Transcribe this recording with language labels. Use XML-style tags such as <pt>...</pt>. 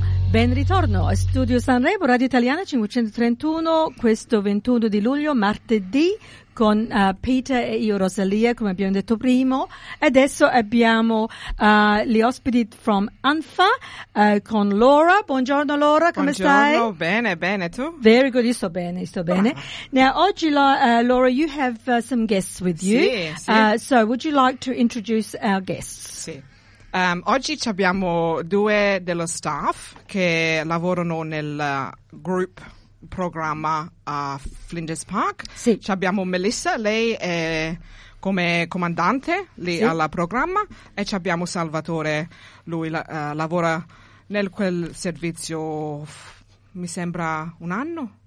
<it>Ben ritorno a Studio Sanremo, Radio Italiana 531, questo 21 di luglio, martedì, con Peter e io, Rosalia, come abbiamo detto prima. Adesso abbiamo gli ospiti from ANFA con Laura. Buongiorno Laura, come buongiorno, stai? Bene, bene, tu?</it> <en>Very good,</en> <it>io sto bene, sto bene.</it> <en>Now, oggi Laura, you have some guests with you.</en> <it>Sì, sì.</it> <en>So, would you like to introduce our guests?</en> <it>Sì. Oggi abbiamo due dello staff che lavorano nel group programma a Flinders Park. Sì. Abbiamo Melissa, lei è come comandante lì, sì, al programma, e abbiamo Salvatore, lui lavora nel quel servizio, mi sembra un anno,</it>